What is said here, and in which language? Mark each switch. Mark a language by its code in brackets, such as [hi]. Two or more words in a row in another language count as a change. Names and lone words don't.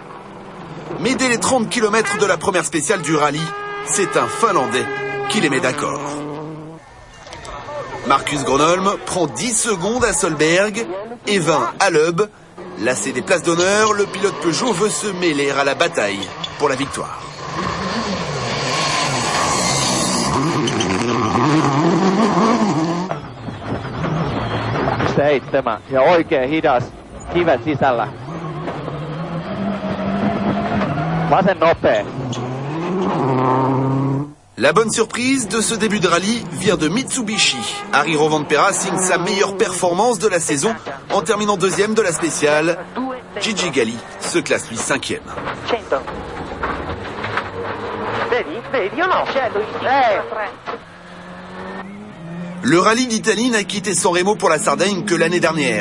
[fr] Mais dès les 30 km de la première spéciale du rallye, c'est un Finlandais qui les met d'accord. Marcus Gronholm prend 10 secondes à Solberg et 20 à Loeb. Lassé des places d'honneur, le pilote Peugeot veut se mêler à la bataille pour la victoire. [fi] Ja oikein hidas, kivet sisällä. Vasen nopea. [fr] La bonne surprise de ce début de rallye vient de Mitsubishi. Harry Rovanperä signe sa meilleure performance de la saison en terminant 2e de la spéciale. Gigi Galli se classe lui 5e. Le rallye d'Italie n'a quitté Sanremo pour la Sardaigne que l'année dernière.